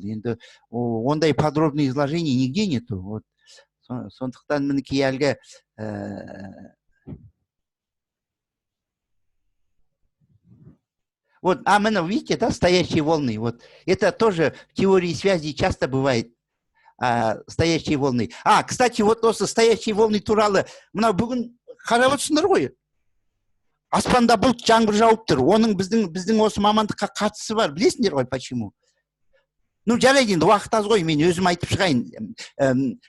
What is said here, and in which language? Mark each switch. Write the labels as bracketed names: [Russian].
[Kazakh] Енді ондай [Russian] подробный изложение нигде нету. Вот. [Kazakh] Сондықтан мінекей әлгі [Russian] вот, міне, видите, да, стоящие волны. Вот. Это тоже в теории связи часто бывает. Стоящие волны. Кстати, вот [Kazakh] осы [Russian] стоящие волны [Kazakh] туралы мына бүгін қарап отырсыңдар ғой. Аспанда бұлт жаңбыр жауып тұр. Оның біздің осы мамандыққа қатысы бар. Білесіңдер ғой, почему? Ну, жарайды енді, уақыт аз ғой, мен өзім айтып шығайын.